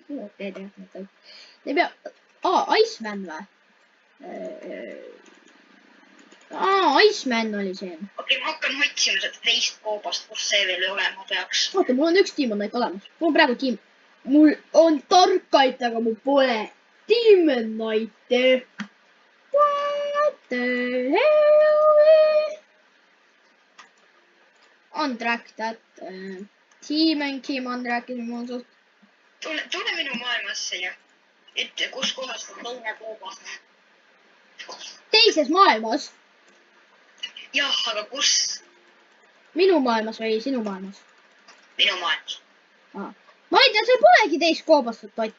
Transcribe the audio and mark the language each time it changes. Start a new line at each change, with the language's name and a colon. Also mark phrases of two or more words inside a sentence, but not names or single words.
Estonian: Te pea... Iceman või? Iceman oli siin. Okei, ma hakkan otsima seda teist koobast, kus see veel olema peaks. Oota, mul on üks Demon Knight olemas. Mul on praegu Mul on Dark Knight, aga mul pole Demon Knighti.
English: What the hell? Untrack that.
Estonian: Demon Kim untrackis mul suht. Tule minu maailmasse ja ütle, kus kohas on teine koobas. Teises maailmas? Jah, aga kus? Minu maailmas või sinu maailmas? Minu maailmas. Ma ei tea, seal polegi teist koobastut toitu.